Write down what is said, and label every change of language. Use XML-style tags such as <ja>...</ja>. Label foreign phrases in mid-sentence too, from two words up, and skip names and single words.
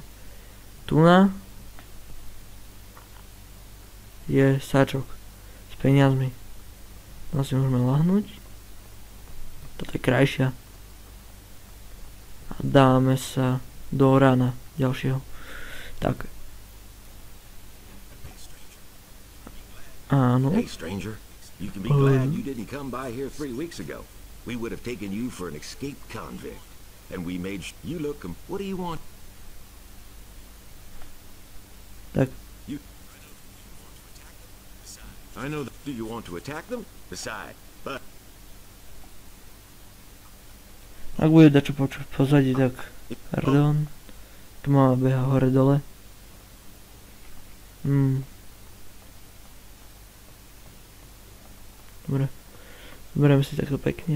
<sk>Tuna je sáčok s peniazmi. Tam si môžeme lahnúť. Toto je krajšia. A dáme sa do rána ďalšieho. Tak. Áno.</sk> <en>Hey stranger, you can be glad you didn't come by here 3 weeks ago. We would have taken you for an escaped convict. And we made you look. What do you want?</en> <sk>Tak.</sk> <en>I know that. Do you want to attack them? Besides, but</en> <sk>Ak bude dačo počuť v pozadí, tak pardon. Tu máme beha hore dole. Dobre. Zoberieme si takto pekne.</sk>